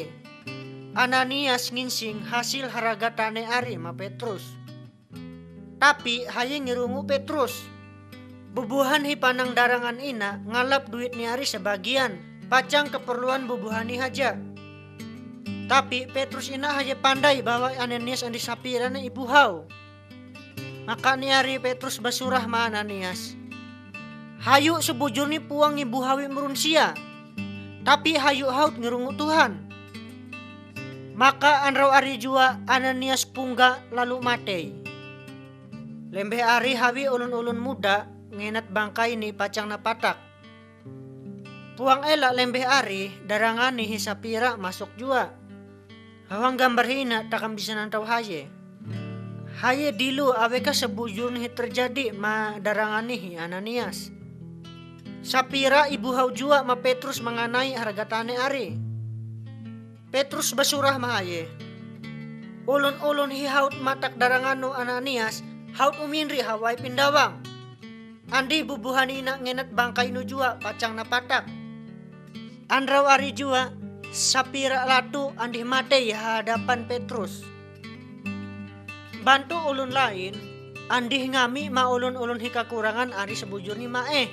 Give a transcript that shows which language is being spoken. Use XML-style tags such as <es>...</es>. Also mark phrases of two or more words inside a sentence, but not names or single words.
<mhy>Ananias nginsing hasil haraga tane ari ma Petrus. Tapi haye ngirungu Petrus. Bubuhan hi panang darangan ina ngalap duit ni ari sebagian pacang keperluan bubuhani haja. Tapi Petrus ina haja pandai bahwa Ananias andi Sapira na ibuhaw. Maka ni ari Petrus basurah ma Ananias. Hayu sebujur ni puang ibu hawi merunsia, tapi hayu haut ngirungu Tuhan. Maka anrau ari jua Ananias pungga lalu matei. Lembeh ari hawi ulun-ulun muda ngenat bangkai ni pacang na patak. Puang elak lembeh ari darangani hisapira masuk jua. Hawang gambar hina takam bisa nantau haye. Haye dilu aweka sebujur ni terjadi ma darangani hi Ananias. Sapira ibu hau jua ma Petrus menganai harga tane ari. Petrus basurah ma haye. Ulun-ulun hi haut matak darangano Ananias haut uminri hawai pindawang. Andi bubuhanina ngenat bangkai nu jua pacang na patak. Andrau ari jua sapira latu andi matei hadapan Petrus. Bantu ulun lain andi ngami ma ulun-ulun hi kakurangan ari sebujur ni mae.</mhy>